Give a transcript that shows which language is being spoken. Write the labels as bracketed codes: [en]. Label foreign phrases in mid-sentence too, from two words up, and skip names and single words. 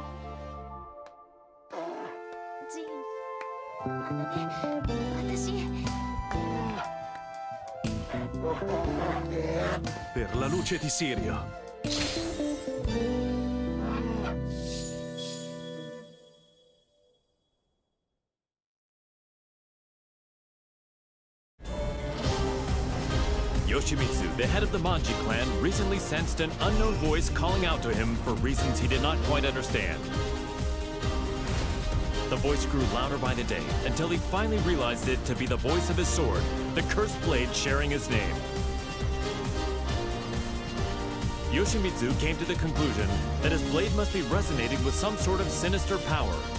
[ja] ジン、私。 [it] Per la luce di Sirio. [en] Yoshimitsu, the head of the Manji clan, recently sensed an unknown voice calling out to him for reasons he did not quite understand. The voice grew louder by the day, until he finally realized it to be the voice of his sword, the cursed blade sharing his name. Yoshimitsu came to the conclusion that his blade must be resonating with some sort of sinister power.